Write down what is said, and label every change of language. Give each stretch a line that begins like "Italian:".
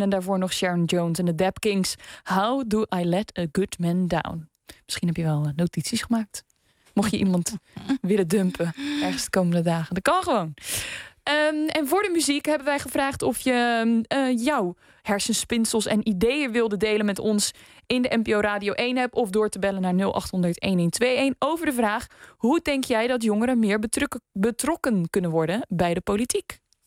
Dutch: En daarvoor nog Sharon Jones en de Dap Kings.
English: How do I let a good man down?
Dutch: Misschien heb je wel notities gemaakt. Mocht je iemand willen dumpen ergens de komende dagen. Dat kan gewoon. En voor de muziek hebben wij gevraagd of je jouw hersenspinsels en ideeën wilde delen met ons in de NPO Radio 1 app. Of door te bellen naar 0800-1121 over de vraag: hoe denk jij dat jongeren meer betrokken kunnen worden bij de politiek?